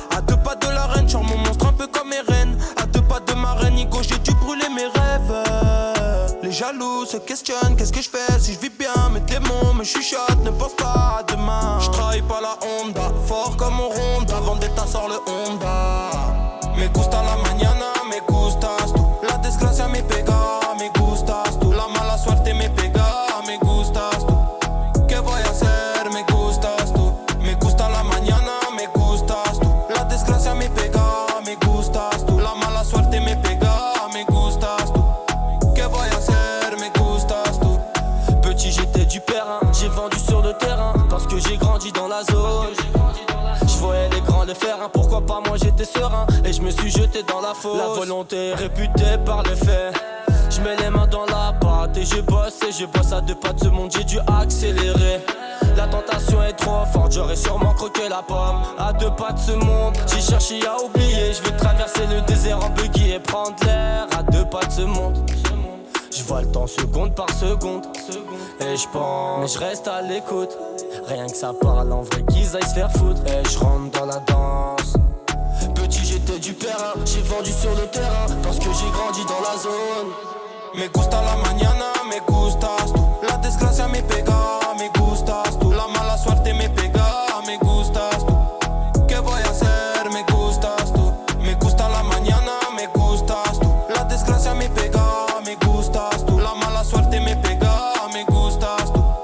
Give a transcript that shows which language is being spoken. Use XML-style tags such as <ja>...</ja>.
<fr>À 2 pas de la reine, genre mon monstre un peu comme Eren. À 2 pas de ma reine, Nico, j'ai dû brûler mes rêves. Les jaloux se questionnent, qu'est-ce que je fais si je vis bien. Mes démons me chuchotent, ne pense pas à demain. Je trahis pas la Honda, fort comme au Honda. Vendetta sort le Honda.</fr> <es>Me gusta la mañana, me gustas tú. La desgracia me pega, me gustas tú. La mala suerte me pega, me gustas tú. ¿Qué voy a hacer? Me gustas tú. Me gusta la mañana, me gustas tú. La desgracia me pega, me gustas tú. La mala suerte me pega, me gustas tú. ¿Qué voy a hacer? Me gustas tú.</es> <fr>Petit j'étais du périn, j'ai vendu sur le terrain. Parce que j'ai grandi dans la zone. Je voyais les grands le faire, hein, pourquoi pas moi j'étais serein. Et je me suis jeté dans la fosse. La volonté est réputée par le fait. Je mets les mains dans la pâte et je bosse à 2 pas de ce monde, j'ai dû accélérer. La tentation est trop forte, j'aurais sûrement croqué la pomme. À 2 pas de ce monde, j'ai cherché à oublier. Je veux traverser le désert en buggy et prendre l'air. À 2 pas de ce monde, je vois le temps seconde par seconde. Et je pense, mais je reste à l'écoute. Rien que ça parle en vrai qu'ils aillent se faire foutre. Et je rentre dans la danse. Petit j'étais du périn, j'ai vendu sur le terrain. Parce que j'ai grandi dans la zone.</fr> <es>Me gusta la mañana, me gustas tú. La desgracia me pega, me gustas tú. La mala suerte me pega, me gustas tú. ¿Qué voy a hacer? Me gustas tú. Me gusta la mañana, me gustas tú. La desgracia me pega, me gustas tú. La mala suerte me pega, me gustas tú.</es>